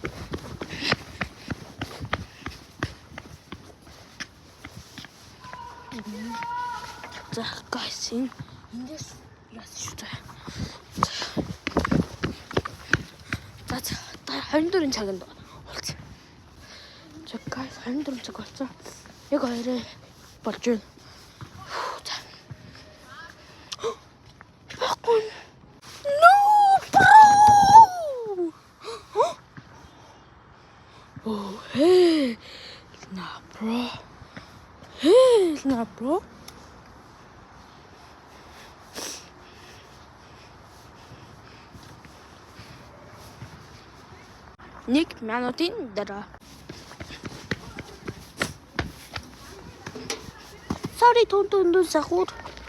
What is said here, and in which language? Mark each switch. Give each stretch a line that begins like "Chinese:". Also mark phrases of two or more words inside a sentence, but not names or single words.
Mongolian: За guys эндээс яасан шүү дээ. За 24 цагт болсон. За guys 24 цаг болсон. Яг хоёроо болж байна. За. Бакун.
English: No bro. Oh hey. Nah bro. Hey, nah bro.
Mongolian: Нэг минутын дараа. Sorry түн сахур.